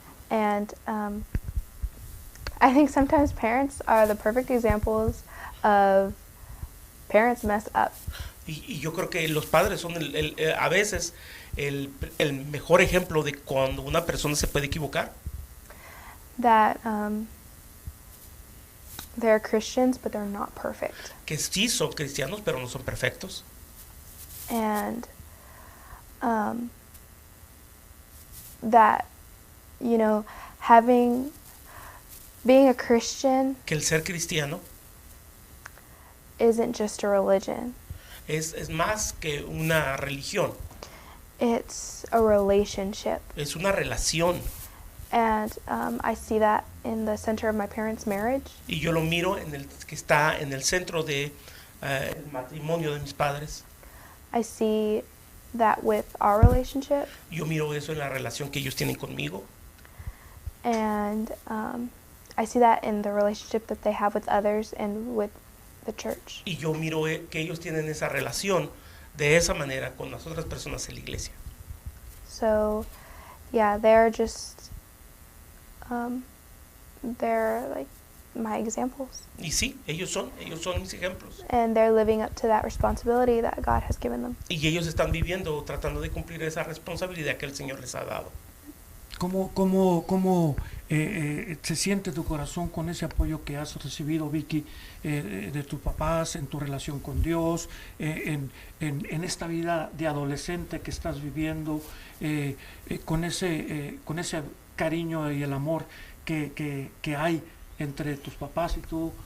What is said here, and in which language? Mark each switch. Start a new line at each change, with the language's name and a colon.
English: And I think sometimes parents are the perfect examples of parents mess up.
Spanish: Y yo creo que los padres son a veces el mejor ejemplo de cuando una persona se puede equivocar.
English: That they're Christians, but they're not perfect.
Spanish: Que sí son cristianos, pero no son perfectos.
English: And that, you know, being a Christian
Spanish: Que el ser cristiano
English: isn't just a religion.
Spanish: es más que una religión,
English: It's a relationship.
Spanish: es una relación.
English: And I see that in the center of my parents' marriage.
Spanish: Y yo lo miro que está en el centro de el matrimonio de mis padres.
English: I see that with our relationship.
Spanish: Yo miro eso en la relación que ellos tienen conmigo.
English: And I see that in the relationship that they have with others and with the church.
Spanish: Y yo miro que ellos tienen esa relación de esa manera con las otras personas en la iglesia.
English: So, yeah, they're just, they're like my examples.
Spanish: Y sí, ellos son mis ejemplos.
English: And they're living up to that responsibility that God has given them.
Spanish: Y ellos están viviendo, tratando de cumplir esa responsabilidad que el Señor les ha dado. ¿Cómo se siente tu corazón con ese apoyo que has recibido, Vicky, de tus papás, en tu relación con Dios, en esta vida de adolescente que estás viviendo, con ese cariño y el amor que hay entre tus papás y tú?